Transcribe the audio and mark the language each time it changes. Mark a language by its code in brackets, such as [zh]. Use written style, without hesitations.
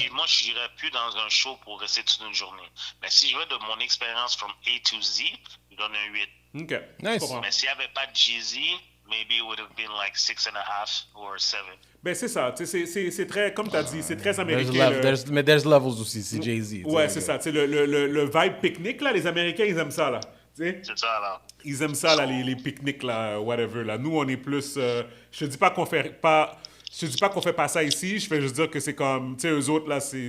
[fr] Et moi, je n'irais plus dans un show pour rester toute une journée. Mais si je veux de mon expérience [en] from A to Z, [fr] je donne un 8. [en] OK. Nice. [fr] Je comprends. Mais s'il n'y avait pas de Jay-Z, [en] maybe it would have been like 6.5 or 7. [fr] Ben, c'est ça. Tu sais, c'est très, comme tu as dit, c'est très [en] There's [fr] américain. mais [en] there's levels [fr] aussi, c'est Jay-Z. Ouais, c'est ça. Tu sais, le vibe pique-nique, là, les Américains, ils aiment ça, là. Tu sais? C'est ça, là. Ils aiment ça, là, les pique-niques, là, whatever, là. Nous, on est plus... je te dis pas qu'on fait pas... Je te dis pas qu'on fait pas ça ici, je fais juste dire que c'est comme... Tu sais, eux autres, là, c'est...